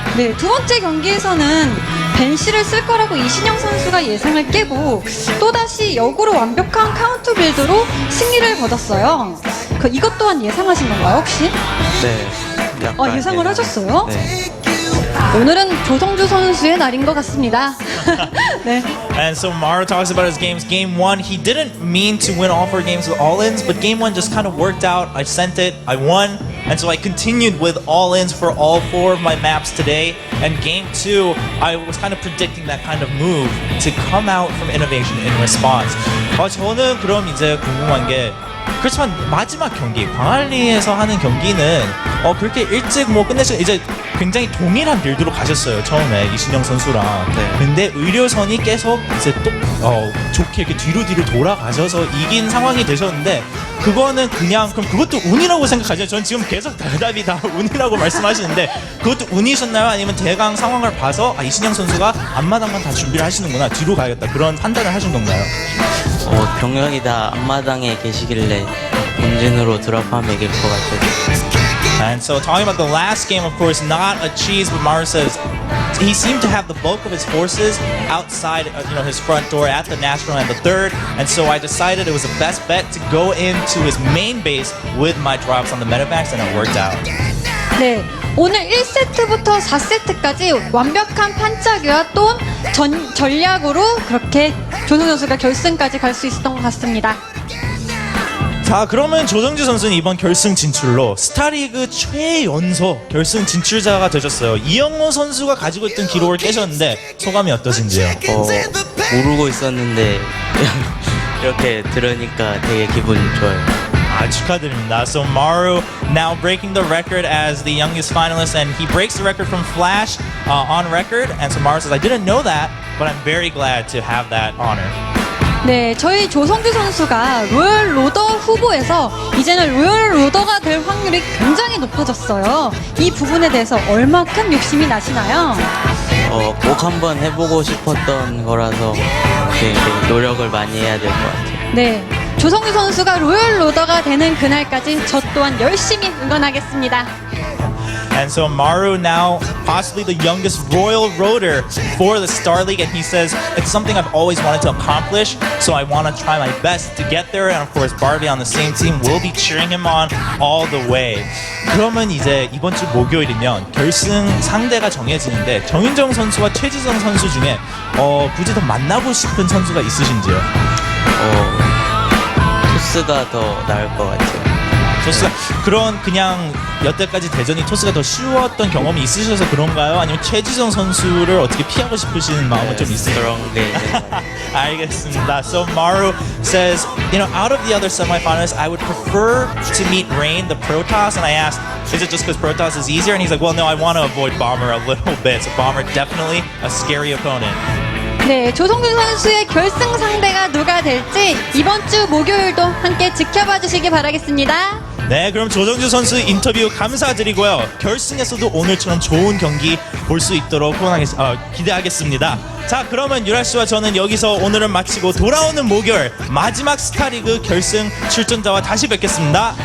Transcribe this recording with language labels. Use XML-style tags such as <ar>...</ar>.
<ko>네, 두 번째 경기에서는 벤시를 쓸 거라고 이신영 선수가 예상을 깨고 또다시 역으로 완벽한 카운터 빌드로 승리를 거뒀어요. 이것 또한 예상하신 건가요, 혹시? 네. 약간 예상을 하셨어요? 네. 오늘은 조성주 선수의 날인 것 같습니다. 네.</ko> <en>And so Maru talks about his games. Game 1, he didn't mean to win all 4 games with all-ins, but game 1 just kind of worked out. I sent it, I won, and so I continued with all-ins for all 4 of my maps today. And game 2, I was kind of predicting that kind of move to come out from Innovation in response.</en> <ko>저는 그럼 이제 궁금한 게 그렇지만 마지막 경기 광안리에서 하는 경기는 그렇게 일찍 끝내시 이제 굉장히 동일한 빌드로 가셨어요. 처음에 이신영 선수랑. 네. 근데 의료선이 계속 이제 또 좋게 이렇게 뒤로 돌아가셔서 이긴 상황이 되셨는데 그거는 그냥 그럼 그것도 운이라고 생각하죠? 전 지금 계속 대답이 다 운이라고 말씀하시는데 그것도 운이셨나요? 아니면 대강 상황을 봐서 이신영 선수가 앞마당만 다 준비를 하시는구나 뒤로 가야겠다 그런 판단을 하신 건가요? 병력이 다 앞마당에 계시길래 본진으로 드랍하면 이길 것 같아요.</ko> <en>And so talking about the last game, of course, not a cheese, but Maru says he seemed to have the bulk of his forces outside, his front door at the National and the third. And so I decided it was the best bet to go into his main base with my drops on the medevacs, and it worked out.</en> <ko>네, 오늘 1세트부터 4세트까지 완벽한 판짜기와 또 전략으로 그렇게 조성 선수가 결승까지 갈 수 있었던 것 같습니다. 자, 그러면 조정주 선수는 이번 결승 진출로 스타리그 최연소 결승 진출자가 되셨어요. 이영호 선수가 가지고 있던 기록을 깨셨는데 소감이 어떠신지요? 모르고 있었는데 이렇게 들으니까 되게 기분이 좋아요. 축하드립니다.</ko> <en>So Maru now breaking the record as the youngest finalist, and he breaks the record from Flash on record. And so Maru says, I didn't know that, but I'm very glad to have that honor.</en> <ko>네, 저희 조성주 선수가 로열 로더 후보에서 이제는 로열 로더가 될 확률이 굉장히 높아졌어요. 이 부분에 대해서 얼마큼 욕심이 나시나요? 꼭 한번 해보고 싶었던 거라서 되게 노력을 많이 해야 될 것 같아요. 네, 조성주 선수가 로열 로더가 되는 그날까지 저 또한 열심히 응원하겠습니다.</ko> <en>And so Maru now possibly the youngest royal rotor for the StarLeague, and he says it's something I've always wanted to accomplish, so I want to try my best to get there. And of course Barbie on the same team will be cheering him on all the way.</en> <ko>그러면 이제 이번 주 목요일이면 결승 상대가 정해지는데 정윤정 선수와 최지성 선수 중에 굳이 더 만나고 싶은 선수가 있으신지요? 토스가 더 나을 것 같아요. 토스가 그런 그냥 여태까지 대전이 토스가 더 쉬웠던 경험이 있으셔서 그런가요? 아니면 최지성 선수를 어떻게 피하고 싶으시는 마음은 좀 있으세요? 그런 게 있는 것 같아요. 알겠습니다.</ko> <en>So Maru says, out of the other semifinalists, I would prefer to meet Rain, the Protoss. And I asked, is it just because Protoss is easier? And he's like, well, no, I want to avoid Bomber a little bit. So Bomber definitely a scary opponent.</en> <ko>네, 조성준 선수의 결승 상대가 누가 될지 이번 주 목요일도 함께 지켜봐 주시기 바라겠습니다. 네, 그럼 조정주 선수 인터뷰 감사드리고요. 결승에서도 오늘처럼 좋은 경기 볼 수 있도록 기대하겠습니다. 자, 그러면 유라 씨와 저는 여기서 오늘은 마치고 돌아오는 목요일 마지막 스타리그 결승 출전자와 다시 뵙겠습니다.</ko>